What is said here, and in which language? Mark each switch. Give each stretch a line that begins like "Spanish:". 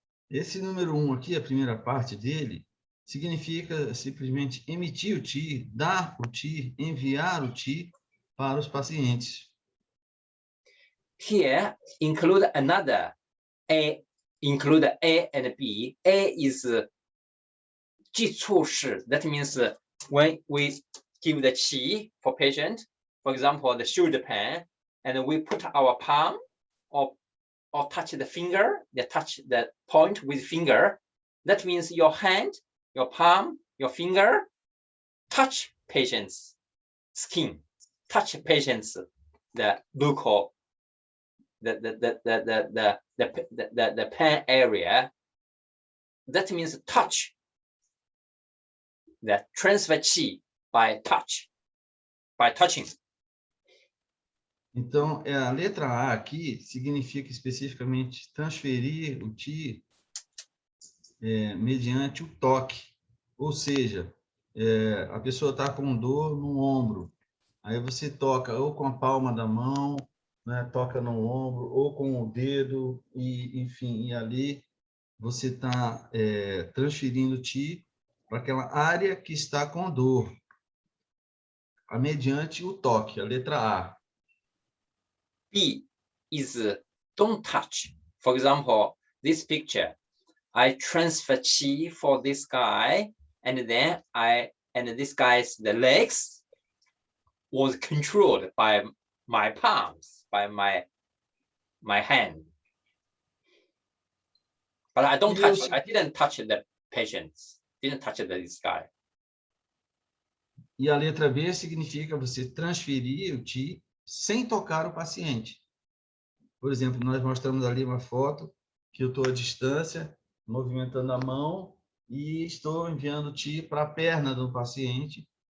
Portuguese: Esse número 1 aqui, a primeira parte dele, significa simplesmente emitir o Qi, dar o Qi, enviar o Qi para os pacientes.
English: Here, include another A, include A and B. A is Jichu. That means when we give the Qi for patient, for example, the shoulder pain, and we put our palm or touch the finger, touch the point with finger. That means your hand, your palm, your finger, touch patient's skin, touch patient's the local the pen area. That means touch. The transfer chi by touching.
Portuguese: Então, a letra A aqui significa especificamente transferir o Qi mediante o toque. Ou seja, a pessoa está com dor no ombro. Aí você toca ou com a palma da mão, né, toca no ombro, ou com o dedo, e enfim, e ali você está transferindo Qi para aquela área que está com dor, mediante o toque, a letra A.
English: B is don't touch. For example, this picture, I transfer chi for this guy, and then this guy's the legs was controlled by my palms, by my hand. But I don't touch. I didn't touch the patients. Didn't touch this guy.
Portuguese: E a letra B significa você transferir o Qi sem tocar o paciente. Por exemplo, nós mostramos ali uma foto que eu estou à distância, movimentando a mão e estou enviando Qi para a perna do paciente.